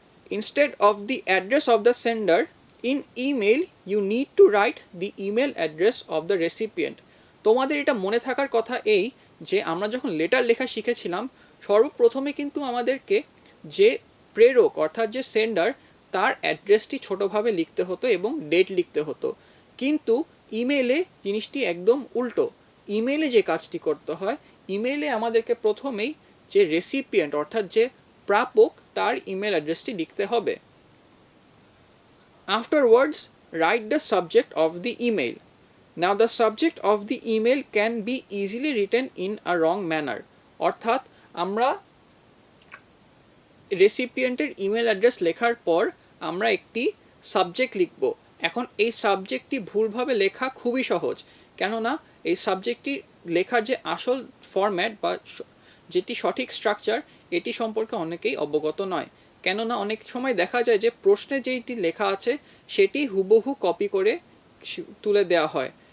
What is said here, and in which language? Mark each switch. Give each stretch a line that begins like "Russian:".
English: Instead of the address of the sender, in email you need to write the email address of the recipient.
Bangla: তোমাদের এটা মনে থাকার কথা এই যে আমরা যখন লেটার লেখা শিখেছিলাম সর্বপ্রথমে কিন্তু আমাদেরকে যে প্রেরক অর্থাৎ যে সেন্ডার তার অ্যাড্রেসটি ছোটোভাবে লিখতে হতো এবং ডেট লিখতে হতো, কিন্তু ইমেলে জিনিসটি একদম উল্টো। ইমেলে যে কাজটি করতে হয়, ইমেলে আমাদেরকে প্রথমেই যে রেসিপিয়েন্ট অর্থাৎ যে প্রাপক তার ইমেল অ্যাড্রেসটি লিখতে হবে।
English: Afterwards, write the subject of the email. Now the subject of the email can be easily written in a wrong manner.
Bangla: অর্থাৎ আমরা রেসিপিয়েন্টের ইমেল অ্যাড্রেস লেখার পর আমরা একটি সাবজেক্ট লিখব। এখন এই সাবজেক্টটি ভুলভাবে লেখা খুবই সহজ, কেননা এই সাবজেক্টটি লেখার যে আসল ফরম্যাট বা যেটি সঠিক স্ট্রাকচার এটি সম্পর্কে অনেকেই অবগত নয়, কেননা অনেক সময় দেখা যায় যে প্রশ্নে যেটি লেখা আছে সেটি হুবহু কপি করে তুলে দেওয়া হয়।